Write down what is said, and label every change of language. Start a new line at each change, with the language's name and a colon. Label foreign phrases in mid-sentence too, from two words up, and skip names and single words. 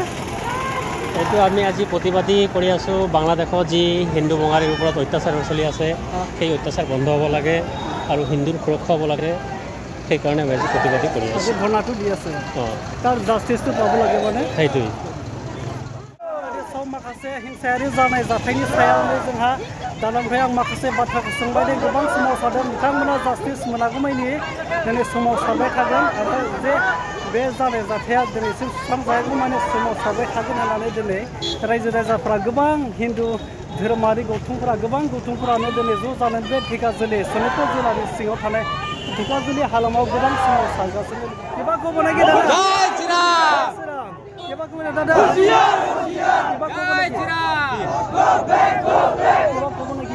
Assamese: এইটো আমি আজি প্ৰতিবাদী কৰি আছোঁ বাংলাদেশত যি হিন্দু বঙালীৰ ওপৰত অত্যাচাৰ চলি আছে সেই অত্যাচাৰ বন্ধ হ'ব লাগে আৰু হিন্দুৰ সুৰক্ষা হ'ব লাগে সেইকাৰণে আমি আজি প্ৰতিবাদী কৰি আছোঁ ধৰ্ণাটো দি আছে তাৰ জাষ্টিছটো পাব লাগে মানে সেইটোৱেই
Bodo: सम माखासे हिंसायारि जानाय जाथायनि सायावनो जोंहा दालांनिफ्राय आं माखासे बाथ्राखौ सोंबाय दे गोबां सोमावसारदों बिथांमोना जास्टिस मोनागौमानि दिनै सोमावसारबाय थागोन आरो जे बे जानाय जाथाया दिनैसिम सुस्रांजायागौमानि सोमावसारबाय थागोन होननानै दिनै रायजो राजाफ्रा गोबां हिन्दु धोरोमारि गौथुमफोरानो दिनै ज' जानानै बे धेकियाजुलि सनितपुर जिल्लानि सिङाव थानाय धेकियाजुलि हालामाव गोबां सोमावसारगासिनो
Assamese: কিবা ক'ব নেকি
Bodo: दादा?
Assamese: জয় শ্ৰীৰাম। किबा ক'ব নে दादा? किबा ক'ব নেকি? किबा ক'ব নেকি?